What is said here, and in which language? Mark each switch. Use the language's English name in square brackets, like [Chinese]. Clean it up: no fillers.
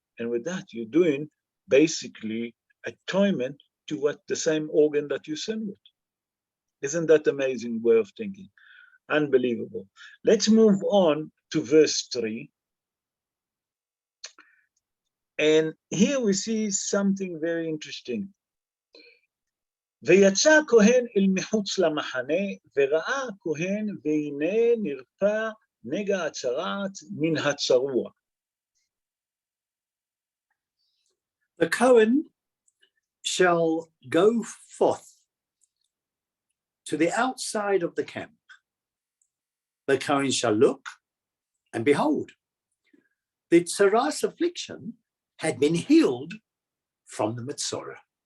[English] And with that, you're doing basically atonement to what the same organ that you sin with. Isn't that amazing way of thinking? Unbelievable. Let's move on to verse 3. And here we see something very interesting. [Hebrew] ויצא הכהן אל מחוץ למחנה, וראה הכהן, והנה נרפא נגע הצרעת מן הצרוע. [English] The Cohen shall go forth to the outside of the camp. The Cohen shall look, and behold, the Tzara's affliction had been healed from the Metzora.